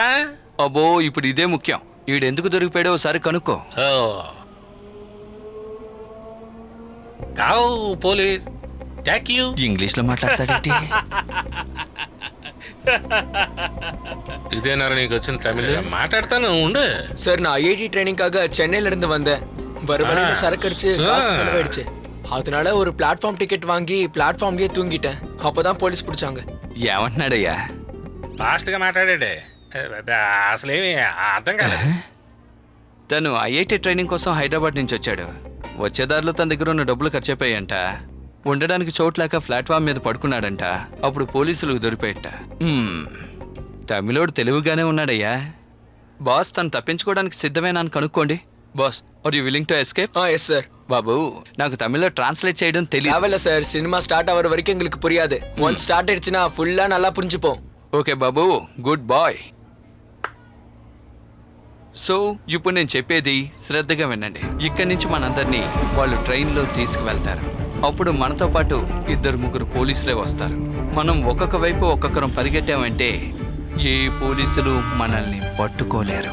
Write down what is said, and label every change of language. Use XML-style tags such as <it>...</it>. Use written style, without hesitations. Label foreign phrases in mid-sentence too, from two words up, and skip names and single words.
<te>అబ్బో, ఇప్పుడు ఇదే ముఖ్యం. ఈడెందుకు దొరికిపోయాడో ఒకసారి కనుక్కో. కావు పోలీస్ ట్యాక్ యూ. ఇంగ్లీష్లో మాట్లాడతాడేంటి? ఇదేనారా నీకు వచ్చిన తమిళ్? మాట్లాడతాను ఉండు.</te> <ta>சார், நான் ஐஐடி ட்ரைனிங்காக சென்னையில இருந்து வந்தேன். வறுவலையில சரக்கு அடிச்சு காசு செலவாயிடுச்சு. அதனால ஒரு பிளாட்ஃபார்ம் டிக்கெட் வாங்கி பிளாட்ஃபார்ம்லயே தூங்கிட்டேன். அப்பதான் போலீஸ் பிடிச்சாங்க.</ta> <te>ఏమంటున్నాడయ్యా? ఫాస్ట్గా మాట్లాడాడే, అసలేమి అర్థం కాలేదు. తను ఐఐటి ట్రైనింగ్ కోసం హైదరాబాద్ నుంచి వచ్చాడు. వచ్చేదారిలో తన దగ్గర ఉన్న డబ్బులు ఖర్చు అయిపోయాయంట. ఉండడానికి చోట్లేక ప్లాట్ఫామ్ మీద పడుకున్నాడంట. అప్పుడు పోలీసులకు దొరికిపోయట. తమిళోడు తెలివిగానే ఉన్నాడయ్యా. బాస్, తను తప్పించుకోవడానికి సిద్ధమేనా అని కనుక్కోండి. బాస్,</te> <en>Are you willing to escape? Yes sir.</en> <te>బాబు, నాకు తమిళ్లో ట్రాన్స్లేట్ చేయడం తెలియదు.</te> <ta>தேவையில்ல சார், சினிமா ஸ்டார்ட் ஆகிற வரைக்கும் எங்களுக்கு புரியாது. ஒன்ஸ் ஸ்டார்ட் ஆயிடுச்சுன்னா ஃபுல்லா நல்லா புரிஞ்சுப்போம்.</ta> <te>ఓకే బాబు,</te> <en>good boy.</en> <te>సో ఇప్పుడు నేను చెప్పేది శ్రద్ధగా వినండి. ఇక్కడి నుంచి మనందరినీ వాళ్ళు ట్రైన్లో తీసుకువెళ్తారు. అప్పుడు మనతో పాటు 2-3 పోలీసులే వస్తారు. మనం ఒక్కొక్క వైపు ఒక్కొక్కరం పరిగెట్టామంటే ఏ పోలీసులు మనల్ని పట్టుకోలేరు.</te>